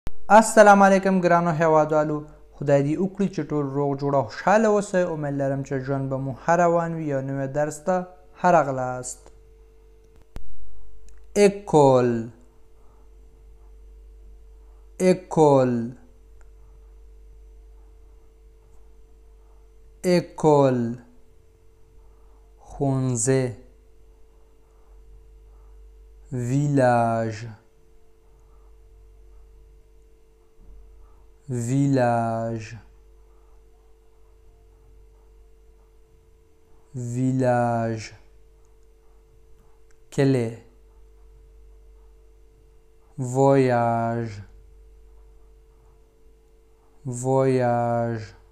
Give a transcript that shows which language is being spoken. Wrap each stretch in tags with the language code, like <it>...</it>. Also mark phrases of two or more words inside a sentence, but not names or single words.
<ps>السلام علیکم ګرانو هیوادوالو، خدای دې وکړي چې ټول روغ جوړ او خوشحاله اوسئ. امید لرم چې ژوند به مو ښه روان وي. یو نوی درس ته ښه راغلاست.</ps> <fr>école école école ښوونځی village village village کلی voyage voyage</fr>